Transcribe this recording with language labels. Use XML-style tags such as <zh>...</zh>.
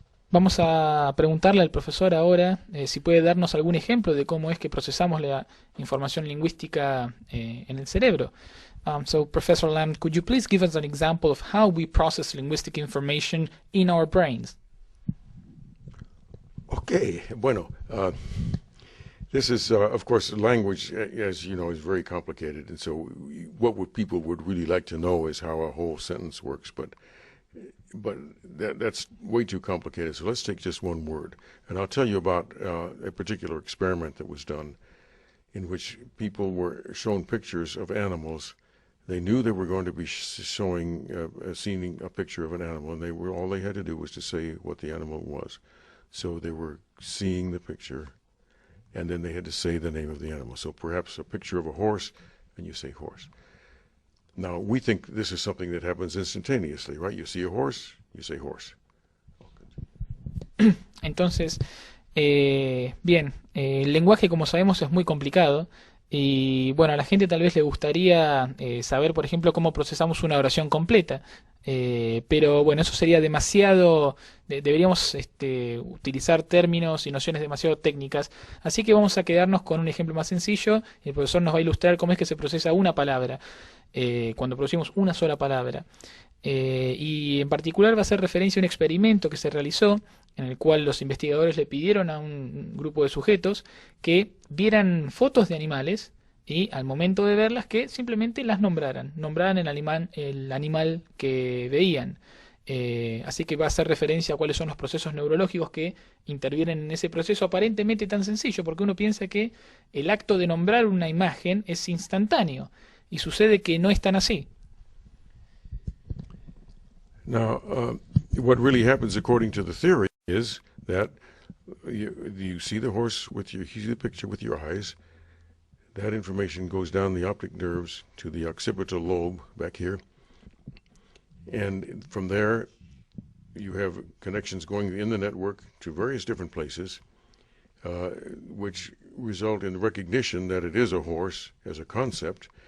<es>Vamos a preguntarle al profesor ahora si puede darnos algún ejemplo de cómo es que procesamos la información lingüística en el cerebro.</es> <en>So, Professor Lamb, could you please give us an example of how we process linguistic information in our brains? Okay, bueno, this is, of course, language, as you know, is very complicated, and so what people would really like to know is how a whole sentence works, but that's way too complicated, so let's take just one word. And I'll tell you about a particular experiment that was done in which people were shown pictures of animals. They knew they were going to be seeing a picture of an animal, and all they had to do was to say what the animal was. So they were seeing the picture, and then they had to say the name of the animal. So perhaps a picture of a horse, and you say horse. Now, we think this is something that happens instantaneously, right? You see a horse, you say horse.</en> <es>Entonces, bien, el lenguaje, como sabemos, es muy complicado. Y bueno, a la gente tal vez le gustaría saber, por ejemplo, cómo procesamos una oración completa. Pero bueno, eso sería demasiado, deberíamos utilizar términos y nociones demasiado técnicas. Así que vamos a quedarnos con un ejemplo más sencillo. El profesor nos va a ilustrar cómo es que se procesa una palabra, cuando producimos una sola palabra. Y en particular va a hacer referencia a un experimento que se realizó, en el cual los investigadores le pidieron a un grupo de sujetos que vieran fotos de animales y al momento de verlas que simplemente las nombraran el animal que veían. Así que va a hacer referencia a cuáles son los procesos neurológicos que intervienen en ese proceso aparentemente tan sencillo, porque uno piensa que el acto de nombrar una imagen es instantáneo y sucede que no es tan así.</es> <en>Now, what really happens according to the theory is that you see the horse you see the picture with your eyes. That information goes down the optic nerves to the occipital lobe back here, and from there you have connections going in the network to various different places, which result in recognition that it is a horse as a concept.</en>